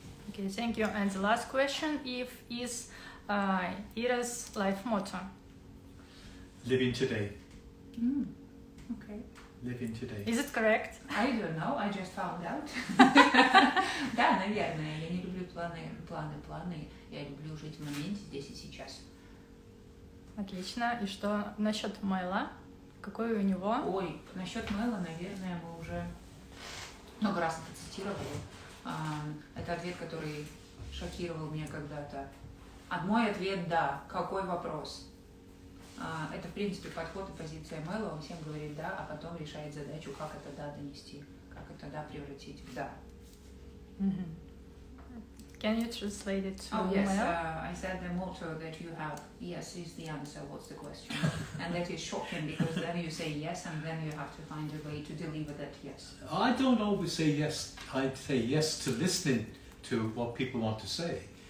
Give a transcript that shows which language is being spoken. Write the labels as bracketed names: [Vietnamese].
[English] Okay, thank you. And the last question is Ira's life motto. Living today. Okay. Living today. Is it correct? I don't know, I just found out. [Russian] Да, наверное. Я не люблю планы. Я люблю жить в моменте, здесь и сейчас. Отлично. И что насчет Мела? Какой у него? Ой, насчет Мела, наверное, мы уже много раз это цитировали. Это ответ, который шокировал меня когда-то. А мой ответ – да. Какой вопрос? Это, в принципе, подход и позиция Мела. Он всем говорит «да», а потом решает задачу, как это «да» донести, как это «да» превратить в «да». [English] Can you translate it to Oh, yes. Mel? I said the motto that you have, yes is the answer, what's the question? And that is shocking because then you say yes and then you have to find a way to deliver that yes. I don't always say yes. I say yes to listening to what people want to say.